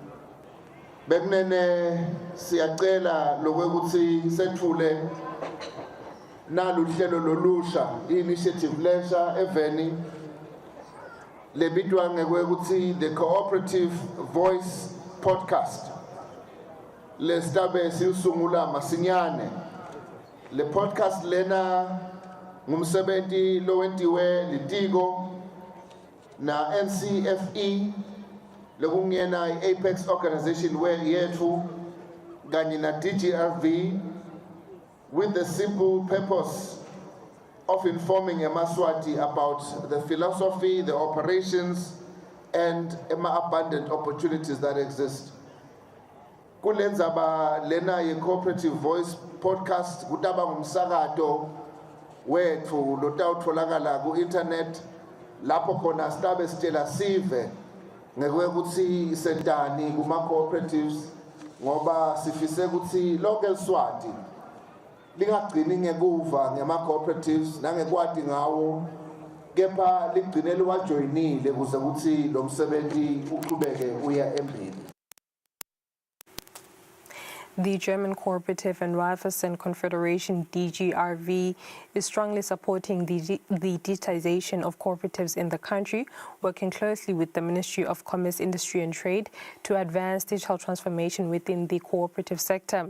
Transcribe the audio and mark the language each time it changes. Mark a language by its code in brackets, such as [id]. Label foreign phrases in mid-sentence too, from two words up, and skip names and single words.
[ss] Bekunene siyacela lokwekuthi sethule nalu hlelo lolusha i-initiative lesha eveni lebitwa ngekwekuthi the Cooperative Voice Podcast lesitabe siyusungula masinyane. Le podcast lena ngumsebenti lowentiwe litiko na NCFE lekungena i-Apex organization yethu kanye na [en] DGRV with the simple purpose of informing Eswatini about the philosophy, the operations, and abundant opportunities that exist. [ss] Kulenzaba lena ye-Cooperative Voice Podcast kutaba ngumsakato wethu lotawutfolakala ku-internet lapho khona sitabe sitshela sive ngekwekuthi sentani kuma-cooperatives ngoba sifise ukuthi lonke eLeswati lingagcini ngekuva ngema-cooperatives nangekwati ngawo kepha ligcine liwajoyinile kuze kuthi lo msebenzi uqhubeke uya embili. [en] The German Cooperative and Raiffeisen Confederation, DGRV, is strongly supporting the digitization of cooperatives in the country, working closely with the Ministry of Commerce, Industry and Trade to advance digital transformation within the cooperative sector.